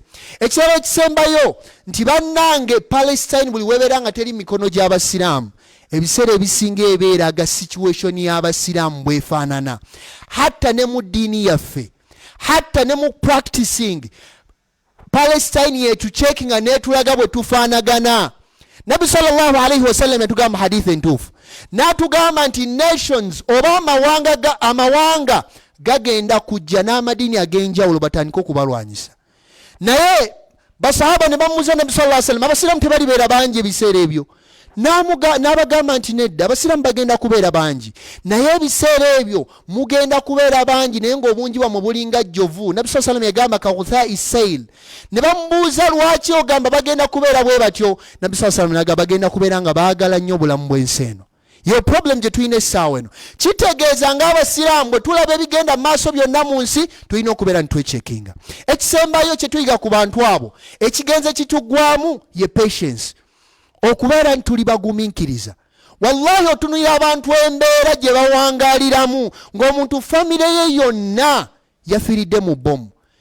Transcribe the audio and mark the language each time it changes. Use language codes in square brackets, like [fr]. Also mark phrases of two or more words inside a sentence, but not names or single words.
[lg] Ekirala ekisembayo nti bannange Palestine buli webeera nga teri mikono gy'abasiraamu ebiseera ebisinga ebeeraga situation y'abasiraamu bwefaanana. Hatta ne mu ddiini yaffe, hatta ne mu practicing Palestine yetu checkinga netulaga bwe tufaanagana. Nabi [ar] صلى الله عليه وسلم [lg] yatugamba hadithi entuufu n'atugamba nti nations oba amawanga gagenda kujja n'amadiini ag'enjawulo batandika okubalwanyisa. Naye basahaba ne bamuuza Nabi [ar] صلى الله عليه وسلم [lg] abasiraamu tebalibeera bangi ebiseera ebyo. N'abagamba nti nedda abasiraamu bagenda kubeera bangi naye ebiseera ebyo mugenda kubeera bangi naye ng'obungi bwamwe bulinga jjovu. Nabi [ar] صلى الله عليه وسلم [lg] yagamba [ar] كغثاء السيل. [lg] Ne bamubuuza lwaki ogamba bagenda kubeera bwe batyo. Nabi [ar] صلى الله عليه وسلم [lg] n'agamba bagenda kubeera nga baagala nnyo obulamu bw'ensi eno. Yo problem gye tulina essaawa eno kitegeeza ng'abasiraamu bwe tulaba ebigenda mu maaso byonna mu nsi tulina okubeera nitwechekinga. Ekisembayo kye tuyiga ku bantu abo ekigenze kituggwamu ye patience. Okubeera nti tuli bagumiikiriza. Wallahi otunulira abantu embeera gye bawangaaliramu ng'omuntu famire ye yonna yafiiridde mu bomu.